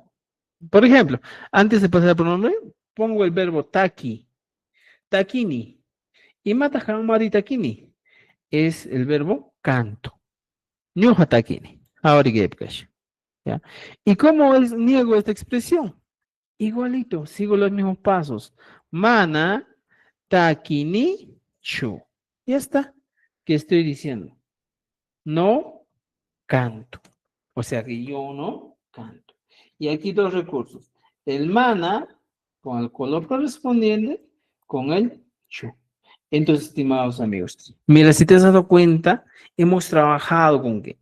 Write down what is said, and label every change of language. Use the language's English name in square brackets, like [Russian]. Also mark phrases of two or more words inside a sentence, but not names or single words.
[Spanish] Por ejemplo, antes de pasar al pronombre, pongo el verbo [Quechua] taki, takini, [Spanish] y [Quechua] mata mari takini, [Spanish] es el verbo canto. [Quechua] Ñuja takini, ahora ¿ya? [Spanish] ¿Y cómo niego esta expresión? Igualito, sigo los mismos pasos. [Quechua] Mana, takini, chu. [Spanish] Ya está. ¿Qué estoy diciendo? No canto. O sea que yo no canto. Y aquí dos recursos. El mana con el color correspondiente con el chu. Entonces, estimados amigos, mira, si te has dado cuenta, hemos trabajado con qué.